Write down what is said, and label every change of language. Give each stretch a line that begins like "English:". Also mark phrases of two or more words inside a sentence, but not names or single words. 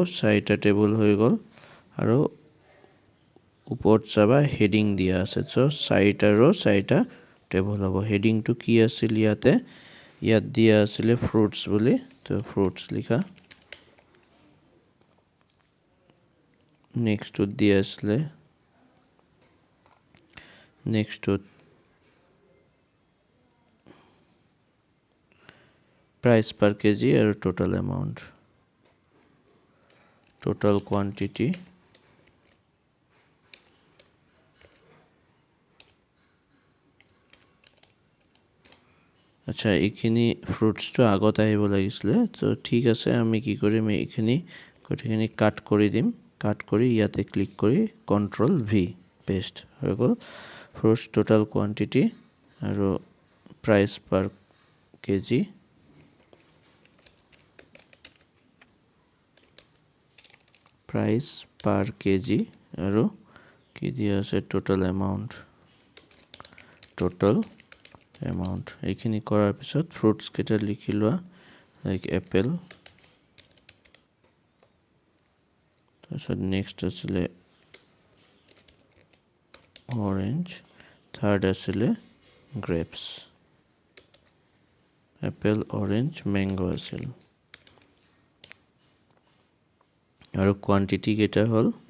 Assamese: চাৰিটা টেবুল হৈ গল আৰু ওপৰত চাবা হেডিং দিয়া আছে সো চাৰিটা ৰো চাৰিটা টেবুল হ'ব হেডিং টু কি আছিল ইয়াত দিয়া আছিল ফ্ৰুটস বুলি তো ফ্ৰুটস লিখা নেক্সট দিয়া আছিল নেক্সট
English: price per kg
Assamese: और
English: total amount total quantity
Assamese: আচ্ছা এইখিনি ফ্ৰুটস তো আগত আহিব লাগিছিল তো ঠিক আছে আমি কি কৰিম এইখিনি গোটেইখিনি কাট কৰি দিম কাট কৰি ইয়াতে ক্লিক কৰি
English: control V paste
Assamese: হৈ গল ফ্ৰুটস
English: total quantity
Assamese: আৰু
English: price per kg price per kg
Assamese: আৰু কি দিয়া আছে
English: total amount
Assamese: এইখিনি কৰাৰ পিছত ফ্ৰুটস কেটা লিখি লোৱা
English: like apple
Assamese: তাৰপিছত নেক্সট আছিল অৰেঞ্জ থাৰ্ড আছিল গ্রেপস
English: apple orange mango
Assamese: আছিল আৰু কোয়ান্টিটি কেটা হল